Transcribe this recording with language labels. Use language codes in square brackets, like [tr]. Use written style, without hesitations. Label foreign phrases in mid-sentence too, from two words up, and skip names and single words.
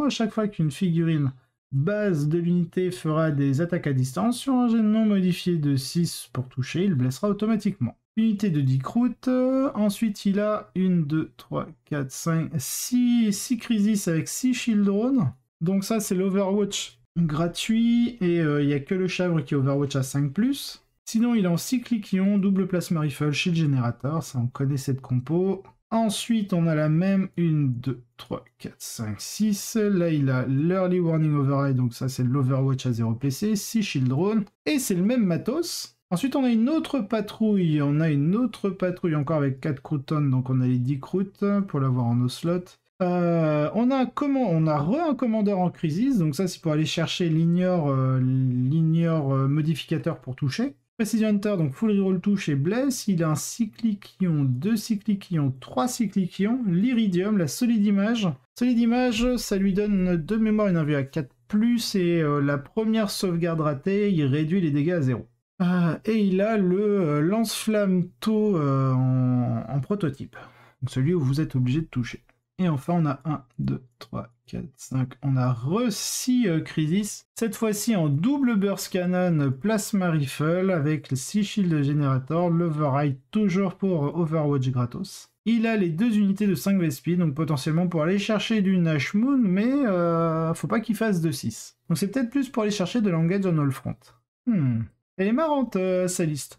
[fr] À chaque fois qu'une figurine base de l'unité fera des attaques à distance sur un jet non modifié de 6 pour toucher, il blessera automatiquement. Unité de 10 croûtes. Ensuite, il a 1, 2, 3, 4, 5, 6 crisis avec 6 [en] shield drones. [fr] Donc ça, c'est l'Overwatch gratuit et il n'y a que le Chavre qui est Overwatch à 5+. Sinon, il est en [en] cyclic ion, double plasma rifle, shield generator, [fr] ça on connaît cette compo. Ensuite, on a la même 1, 2, 3, 4, 5, 6. Là, il a l' [en] Early Warning Override, [fr] donc ça, c'est l'Overwatch à 0 PC, 6 [en] Shield Drone, [fr] et c'est le même matos. Ensuite, on a une autre patrouille. On a une autre patrouille encore avec 4 croutons, donc on a les 10 croûtes pour l'avoir en no slot. On a un commandeur en crisis, donc ça, c'est pour aller chercher l'ignore modificateur pour toucher. [en] Precision Hunter, [fr] donc full reroll touche et bless. Il a un [en] cyclic ion, [fr] 2 [en] cyclic ion, [fr] 3 [en] cyclic ion, [fr] l'iridium, la solide image. Solide image, ça lui donne de mémoire une invue à 4+, et la première sauvegarde ratée, il réduit les dégâts à 0. Et il a le lance-flamme taux en prototype. Donc celui où vous êtes obligé de toucher. Et enfin, on a 1, 2, 3, 4, 5. On a re-6 Crisis. Cette fois-ci en [en] double burst cannon plasma rifle [fr] avec le 6 [en] shield generator, [fr] l'override toujours pour Overwatch gratos. Il a les 2 unités de 5 VSP, donc potentiellement pour aller chercher du Nash Moon, mais faut pas qu'il fasse de 6. Donc c'est peut-être plus pour aller chercher de l' [en] engage on all front. [fr] Elle est marrante, sa liste.